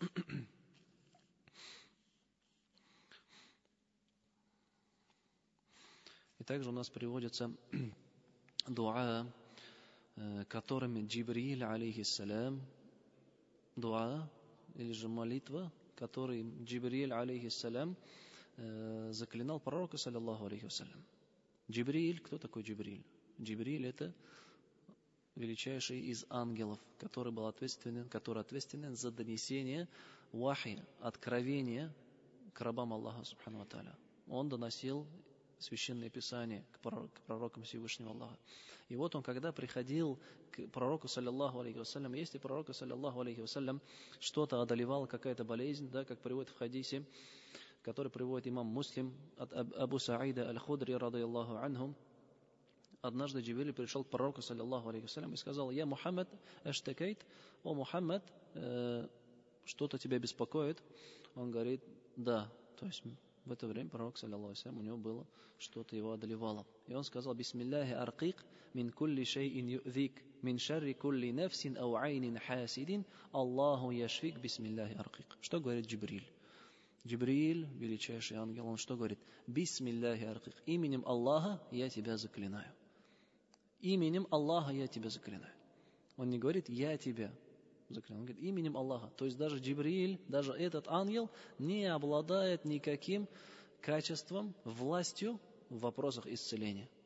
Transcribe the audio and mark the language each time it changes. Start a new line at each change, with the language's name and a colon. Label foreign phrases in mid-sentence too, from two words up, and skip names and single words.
Russian: И также у нас приводится дуа, которыми Джибриль, алейхиссалям, дуа, или же молитва, которой Джибриль, алейхиссалям, заклинал пророка,
Arabic: صلى الله عليه وسلم.
Russian: Джибриль, кто такой Джибриль? Джибриль — это величайший из ангелов, который ответственен за донесение вахи, откровения к рабам Аллаха
Arabic: سبحانه وتعالى.
Russian: Он доносил Священное Писание к пророкам Всевышнего Аллаха. И вот он, когда приходил к пророку,
Arabic: صلى الله عليه وسلم,
Russian: если пророку,
Arabic: صلى الله عليه وسلم,
Russian: что-то одолевало, какая-то болезнь, да, как приводит в хадисе, который приводит имам Муслим от Абу Саида аль-Худри,
Arabic: رضي الله عنه,
Russian: однажды Джибриль пришел к пророку,
Arabic: صلى الله عليه وسلم,
Russian: и сказал:
Arabic: «يا محمد اشتكيت,
Russian: о Мухаммад, что-то тебя беспокоит?» Он говорит: «Да». То есть в это время пророк,
Arabic: صلى الله عليه وسلم,
Russian: у него было что-то, его одолевало. И он сказал:
Arabic: «بسم الله أرقيك من كل شيء يؤذيك من شر كل نفس أو عين حاسد الله يشفيك بسم الله أرقيك».
Russian: Что говорит Джибриль? Джибриль, величайший ангел, он что говорит?
Arabic: «بسم الله أرقيك».
Russian: Именем Аллаха я тебя заклинаю. Именем Аллаха я тебя заклинаю. Он не говорит «я тебя заклинаю». Он говорит именем Аллаха. То есть даже Джибриль, даже этот ангел не обладает никаким качеством, властью в вопросах исцеления.